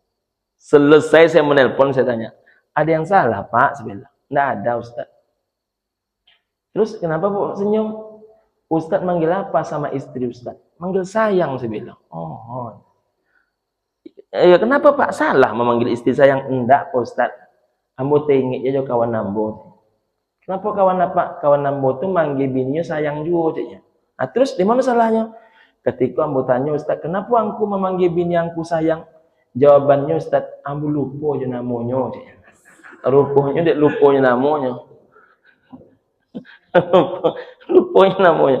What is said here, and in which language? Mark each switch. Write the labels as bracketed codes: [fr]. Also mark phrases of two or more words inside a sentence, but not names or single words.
[id] Selesai saya menelpon saya tanya. Ada yang salah Pak? Saya bilang. Nggak ada Ustaz. Terus kenapa Bu senyum? Ustaz manggil apa sama istri Ustaz? Manggil sayang saya bilang. Oh. Ya kenapa Pak salah memanggil istri sayang? Enggak Pak Ustaz. Ambo tengik aja kawan Ambo. Kenapa kawan Ambo tuh manggil bininya sayang juga caknya. Nah, terus di mana salahnya? Ketika Ambo tanya Ustaz, kenapa aku memanggil bini aku sayang? Jawabannya Ustaz, Ambo lupa aja namanya caknya. Rupanya dek lupanya namanya. Lupanya namanya.